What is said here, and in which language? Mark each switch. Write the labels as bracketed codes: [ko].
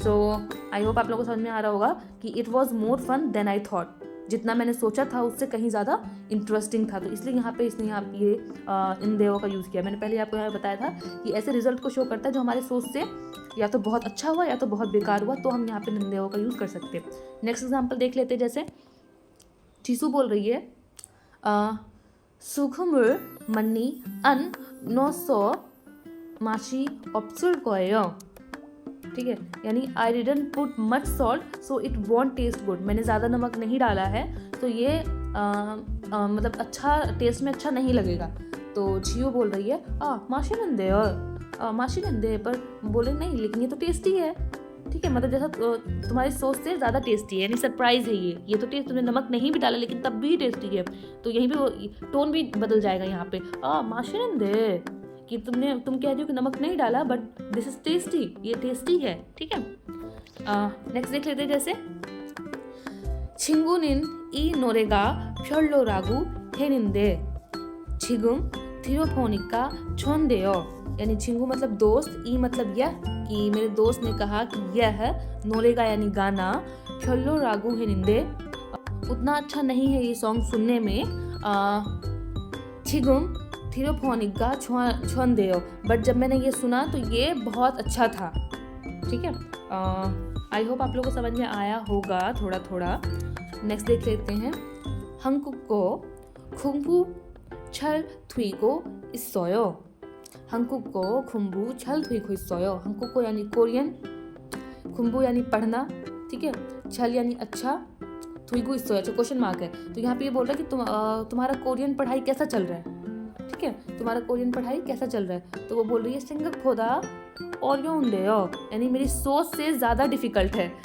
[hi] So I hope आप लोगों को समझ में आ रहा होगा कि [en] it was more fun than I thought, [hi] जितना मैंने सोचा था उससे कहीं ज़्यादा इंटरेस्टिंग था, तो इसलिए यहाँ पे इसने ये इन देवों का यूज़ किया। मैंने पहले आपको यहाँ बताया था कि ऐसे रिजल्ट को शो करता है जो हमारे सोच से या तो बहुत अच्छा हुआ या तो बहुत बेकार हुआ, तो हम यहाँ पे इन देवों का यूज़ कर सकते हैं। नेक्स्ट एग्जाम्पल देख लेते हैं, जैसे चीसू बोल रही है [ko] 수금을 많이 안 넣어서 맛이 없을 거예요. [hi] ठीक है, यानी [en] I didn't put much salt so it won't taste good. [hi] मैंने ज़्यादा नमक नहीं डाला है तो ये मतलब अच्छा टेस्ट में अच्छा नहीं लगेगा. तो जियो बोल रही है माशी नंदे और माशी नंदे, पर बोले नहीं लेकिन ये तो टेस्टी है. ठीक है, मतलब जैसा तुम्हारी सोच से ज़्यादा टेस्टी है, यानी सरप्राइज़ है ये तो टेस्ट. तुमने नमक नहीं भी डाला लेकिन तब भी टेस्टी है. तो यहीं पे टोन भी बदल जाएगा यहाँ पे. माशी नंदे कि तुम कह रही हो कि नमक नहीं डाला [en] but this is tasty, [hi] ये टेस्टी है. ठीक है, नेक्स्ट देख लेते हैं. [ko] जैसे 친구는 이 노래가 별로라고 했는데 지금 들어보니까 좋은데요. [hi] यानी 친구 मतलब दोस्त, ई मतलब यह, कि मेरे दोस्त ने कहा कि यह नोरेगा यानी गाना, [ko] 별로라고 했는데 [hi] उतना अच्छा नहीं है ये सॉन्ग सुनने में. [ko] 지금 들어보니까 좋은데요, [hi] बट जब मैंने ये सुना तो ये बहुत अच्छा था. ठीक है, [en] I hope [hi] आप लोगों को समझ में आया होगा थोड़ा थोड़ा. नेक्स्ट देख लेते हैं. [ko] 한국어 공부 잘 되고 있어요. 한국어 공부 잘 되고 있어요. [hi] 한국어 यानी कोरियन, 공부 यानी पढ़ना. ठीक है, 잘 यानी अच्छा, [ko] 되고 있어요 [hi] अच्छा क्वेश्चन मार्क है. तो यहाँ पे ये बोल रहा है कि तुम्हारा कोरियन पढ़ाई कैसा चल रहा है. ठीक है, तुम्हारा कोरियन पढ़ाई कैसा चल रहा है. तो वो बोल रही है [ko] 생각보다 어려운데요, [hi] यानी मेरी सोच से ज़्यादा डिफ़िकल्ट है.